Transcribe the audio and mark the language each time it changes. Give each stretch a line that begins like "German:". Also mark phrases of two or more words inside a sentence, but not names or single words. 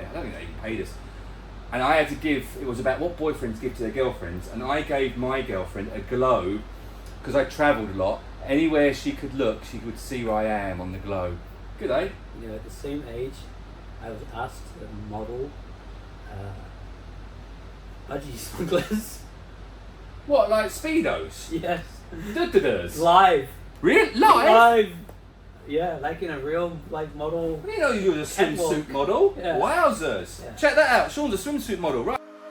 English: I don't think they even paid us. And I had to give, it was about what boyfriends give to their girlfriends, and I gave my girlfriend a globe, because I travelled a lot. Anywhere she could look, she would see where I am on the globe. Good, eh? You know, at the same age, I was asked to model budgie smugglers. What, like Speedos? Yes. Duh-duh-duhs? Live. Real? Live? Live. Yeah, like in a real like model. I didn't know you were a Catwalk. swimsuit model. Yeah. Wowzers. Yeah. Check that out. Sean's a swimsuit model, right?